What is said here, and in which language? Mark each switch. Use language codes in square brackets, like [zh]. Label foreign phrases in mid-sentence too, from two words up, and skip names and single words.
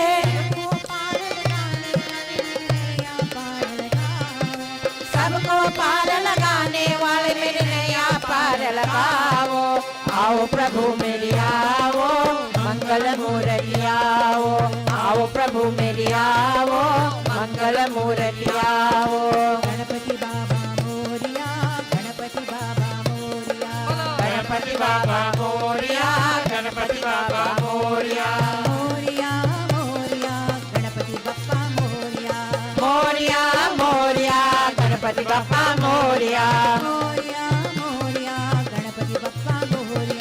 [hi] सबको पार लगाने वाले मेरे नैया पार लगाओ। आओ प्रभु मेरी आओ मंगल मूर्ति आओ। आओ प्रभु मेरी आओ मंगल मूर्ति आओ। [mr] गणपति बाबा मोरया गणपति बाबा मोरया। गणपती बाप्पा मोरया, गणपती बाप्पा मोरया. मोरया, मोरया, गणपती बाप्पा मोरया. मोरया, मोरया, गणपती बाप्पा मोरया. मोरया, मोरया, गणपती बाप्पा मोरया.